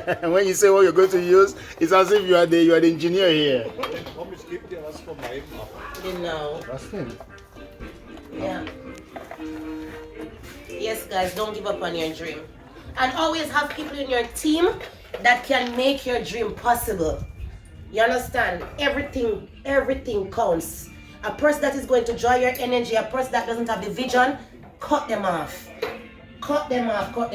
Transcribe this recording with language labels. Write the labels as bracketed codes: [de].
[en] When you say what you're going to use, it's as if you are the engineer here. [de] Komm, ich gebe dir was von meinem ab. [en] No. [de] Was denn? [en] Yeah. Yes, guys, don't give up on your dream. And always have people in your team that can make your dream possible. You understand? Everything counts. A person that is going to draw your energy, a person that doesn't have the vision, cut them off. Cut them off.